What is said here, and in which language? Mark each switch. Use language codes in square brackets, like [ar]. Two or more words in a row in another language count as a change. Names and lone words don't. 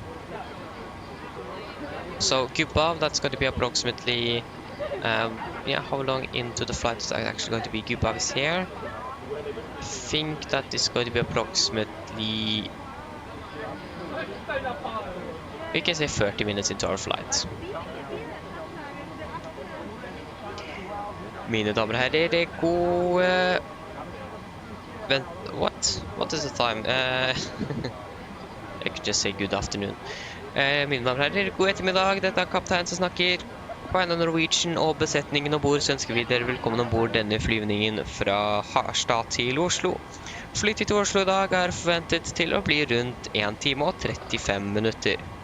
[en] So Gupov, that's going to be approximately, how long into the flight is that actually going to be? Gupov is here. I think that is going to be approximately, we can say 30 minutes into our flight. [no] Mine damer og herrer, det går... [en] What is the time? I could just say good afternoon. [no] Mine damer og herrer, god ettermiddag. Dette er kaptein som snakker. På AMD Norwegian og besetningen ombord, så ønsker vi dere velkommen ombord denne flyvningen fra Harstad til Oslo. Flytid til Oslo i dag er forventet til å bli rundt 1 time og 35 minutter.